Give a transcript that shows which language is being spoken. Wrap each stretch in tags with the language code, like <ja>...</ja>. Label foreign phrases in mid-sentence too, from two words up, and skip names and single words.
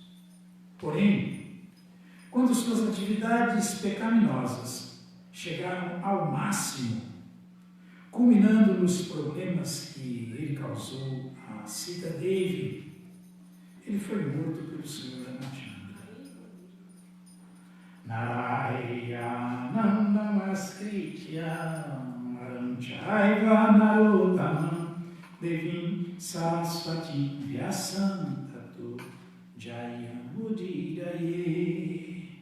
<pt>Porém, quando suas atividades pecaminosas chegaram ao máximo, culminando nos problemas que ele causou a Sita Devi, ele foi morto pelo Senhor Ramachandra.</pt> <sa>Narayana namaskritya naranchaiva narottam devim saraswati vyasam tato jayamudiraye.</sa>